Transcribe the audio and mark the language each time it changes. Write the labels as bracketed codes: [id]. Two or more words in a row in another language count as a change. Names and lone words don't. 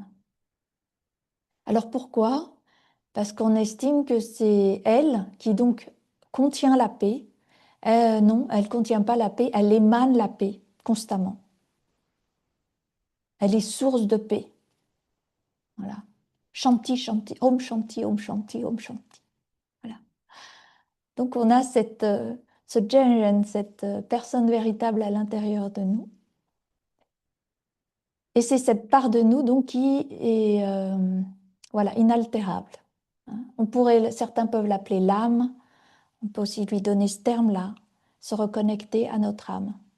[fr] Alors pourquoi? Parce qu'on estime que c'est elle qui donc contient la paix. Non, elle ne contient pas la paix, elle émane la paix constamment. Elle est source de paix. Voilà. [sa] शान्ति, शान्ति, ॐ शान्ति, ॐ शान्ति, ॐ शान्ति. [fr] Voilà. Donc on a ce Genren, cette personne véritable à l'intérieur de nous. Et c'est cette part de nous donc qui est voilà, inaltérable. Hein. Certains peuvent l'appeler l'âme, on peut aussi lui donner ce terme-là, se reconnecter à notre âme.